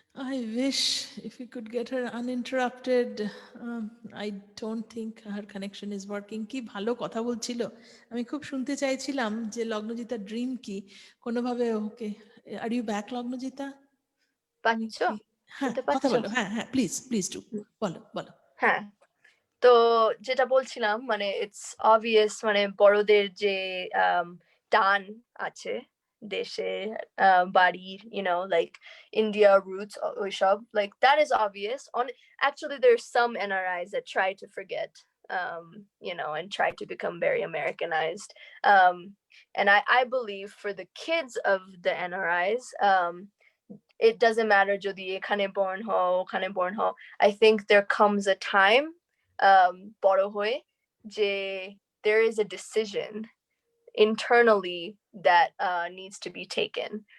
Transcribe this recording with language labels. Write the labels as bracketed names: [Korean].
[English] I wish if we could get her uninterrupted. I don't think her connection is working. [Bangla] কি ভালো কথা বলছিল, আমি খুব শুনতে চাইছিলাম যে লগ্নজিতার ড্রিম কি, কোনোভাবে ওকে। [English] Are you back Lagnajita? [Bangla] পাচ্ছ, হ্যাঁ শুনতে কথা পাচ্ছ? বলো, হ্যাঁ হ্যাঁ প্লিজ প্লিজ টু বলো বলো। হ্যাঁ, তো যেটা বলছিলাম মানে ইটস অবভিয়াস, মানে বড়দের যে টান আছে দেশে, বাড়ির, [English] like India roots, [Bangla] ওইসব, [English] like that is obvious. Actually there's some NRIs that try to forget, and try to become very Americanized, and I believe for the kids of the NRIs, it doesn't matter [Bangla] যদি এখানে born হও ওখানে born হও, [English] I think there comes a time, [Bangla] বড় হয়ে, যে [English] there is a decision internally that needs to be taken.